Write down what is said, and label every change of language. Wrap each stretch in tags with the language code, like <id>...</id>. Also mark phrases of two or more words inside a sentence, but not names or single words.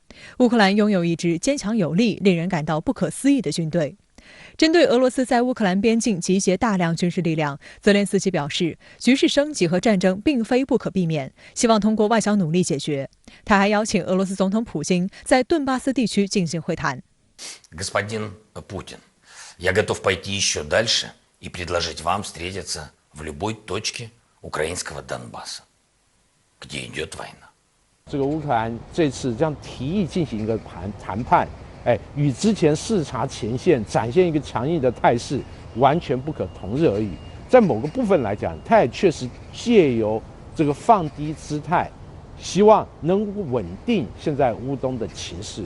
<zh>乌克兰拥有一支坚强有力、令人感到不可思议的军队。针对俄罗斯在乌克兰边境集结大量军事力量，泽连斯基表示，局势升级和战争并非不可避免，希望通过外交努力解决。他还邀请俄罗斯总统普京在顿巴斯地区进行会谈。</zh> <ru>Господин Путин, я готов пойти еще дальше и предложить вам встретиться в любой точке украинского Донбасса, где идет война.</ru> <zh>这个乌克兰这次这样提议进行一个谈判。与之前视察前线、展现一个强硬的态势完全不可同日而语。在某个部分来讲，他也确实借由这个放低姿态，希望能稳定现在乌东的情势。</zh>